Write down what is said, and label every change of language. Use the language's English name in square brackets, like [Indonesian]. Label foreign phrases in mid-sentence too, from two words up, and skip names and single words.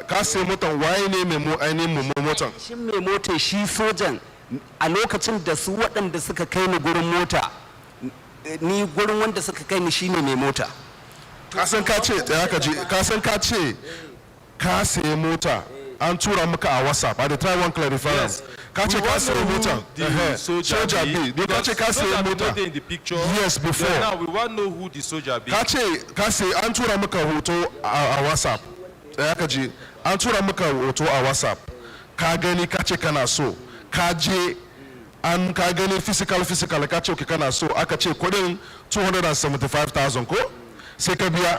[Hausa] Ka sai motar waye ne mai ainihin motar? Shi mai motar shi sojan a lokacin da su waɗanda suka kai ni gurin mota ni gurin wanda suka kai ni shine mai mota. Ka san ka ce ka sai mota an tura maka a WhatsApp. [English] I try one clarifier. Ka ce ka sai mota. Soldier B. [Hausa] They ka ce ka sai mota. [English] In the picture. Yes, before. Now we want to know who the soldier be. [Hausa] Ka ce ka sai an tura maka hoto a WhatsApp. Ka ji an tura maka hoto a WhatsApp. Ka gani ka ce kana so. Ka je an ka gani physical ka ce kana so aka ce kudin 275,000 ko sai ka biya.